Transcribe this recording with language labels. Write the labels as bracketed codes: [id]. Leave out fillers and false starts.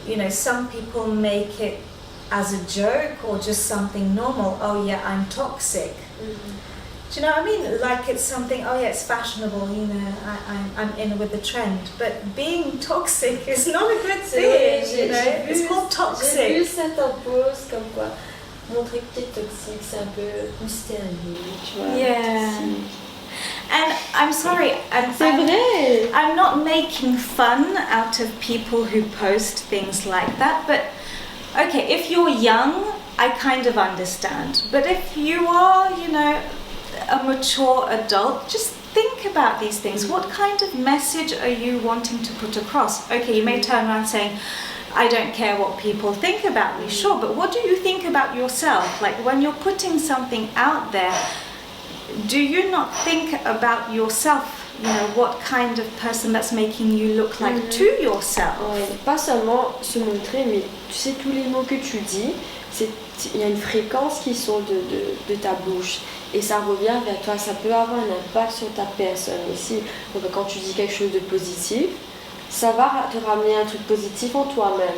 [en] Some people make it as a joke or just something normal. Oh yeah, I'm toxic. Do you know what I mean? Like it's something, oh yeah, it's fashionable, I'm in with the trend. But being toxic is not a good thing, It's called toxic. [fr] J'ai vu certains posts comme quoi montrer que t'es toxique, c'est un peu mystérieux, tu vois. [en] Yeah. And I'm sorry, [fr] C'est vrai. [en] I'm not making fun out of people who post things like that, but okay, if you're young, I kind of understand. But if you are, a mature adult, just think about these things. What kind of message are you wanting to put across? Okay, you may turn around saying, I don't care what people think about me, sure, but what do you think about yourself? Like when you're putting something out there, do you not think about yourself? What kind of person that's making you look like to yourself? [fr] Ouais, pas seulement se montrer, mais tu sais, tous les mots que tu dis, il y a une fréquence qui sort de ta bouche et ça revient vers toi. Ça peut avoir un impact sur ta personne aussi. Donc quand tu dis quelque chose de positif, ça va te ramener un truc positif en toi-même.